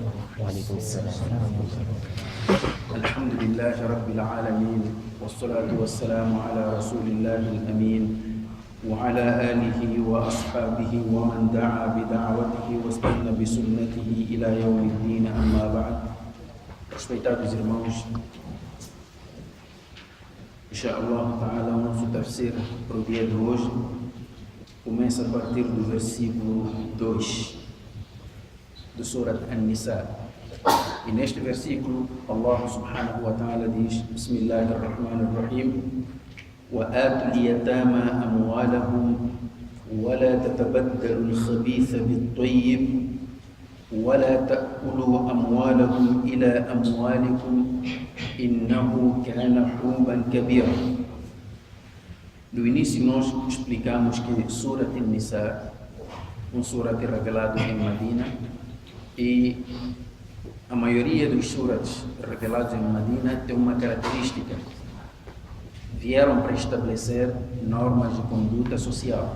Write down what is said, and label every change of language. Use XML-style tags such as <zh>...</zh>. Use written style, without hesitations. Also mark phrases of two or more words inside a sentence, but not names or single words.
<ar>وعليكم السلام. الحمد لله رب العالمين، والصلاة والسلام على رسول الله الأمين وعلى آله وأصحابه ومن دعا بدعوته واستنى بسنته إلى يوم الدين. أما بعد.</ar> <pt>Respeitados irmãos,</pt> <ar>إن شاء الله تعالى,</ar> <pt>o nosso tafsir para o dia de hoje começa a partir do versículo 2 do Surat An-Nisa. E neste versículo,</pt> <ar>الله سبحانه و تعالى diz: Bismillahirrahmanirrahim, وَآتُوا الْيَتَامَى أَمْوَالَهُمْ وَلَا تَتَبَدَّلُوا الْخَبِيثَ بِالطَّيِّبِ وَلَا تَأْكُلُوا أَمْوَالَهُمْ إِلَى أَمْوَالِكُمْ إِنَّهُ كَانَ حُوبًا كَبِيرًا.</ar> <pt>No início nós explicamos que Surat An-Nisa, surat revelado em Medina, e a maioria dos surats revelados em Medina tem uma característica: vieram para estabelecer normas de conduta social.</pt>